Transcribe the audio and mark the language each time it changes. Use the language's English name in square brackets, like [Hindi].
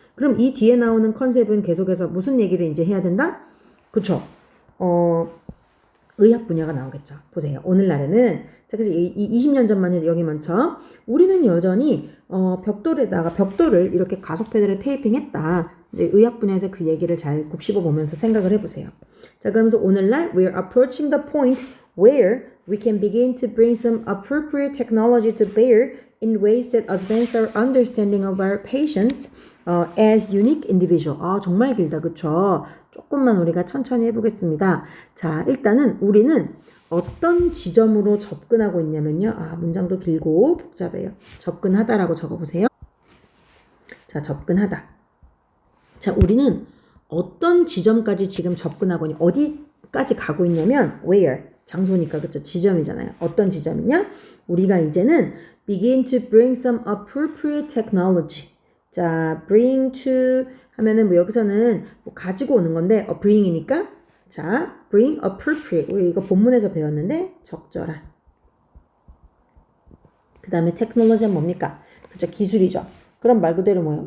[Korean] 그럼 이 뒤에 나오는 컨셉은 계속해서 무슨 얘기를 이제 해야 된다? 그쵸? 의학 분야가 나오겠죠. 보세요. 오늘날에는 자, 그래서 이 20년 전만 해도 여기 먼저 우리는 여전히 벽돌을 이렇게 가속 페달에 테이핑했다. 이제 의학 분야에서 그 얘기를 잘 곱씹어 보면서 생각을 해보세요. 자, 그러면서 오늘날 [English] we're approaching the point where we can begin to bring some appropriate technology to bear in ways that advance our understanding of our patients as unique individual. [Korean] 정말 길다, 그쵸? 조금만 우리가 천천히 해보겠습니다. 자, 일단은 우리는 어떤 지점으로 접근하고 있냐면요. 문장도 길고 복잡해요. 접근하다라고 적어보세요. 자, 접근하다. 자, 우리는 어떤 지점까지 지금 접근하고 있냐. 어디까지 가고 있냐면 where. 장소니까 그쵸? 지점이잖아요. 어떤 지점이냐? 우리가 이제는 [English] begin to bring some appropriate technology. [Korean] 자, bring to 하면은 뭐 여기서는 뭐 가지고 오는 건데 bring이니까 자, bring appropriate. 우리 이거 본문에서 배웠는데 적절한. 그 다음에 technology는 뭡니까? 그죠? 기술이죠. 그럼 말 그대로 뭐예요?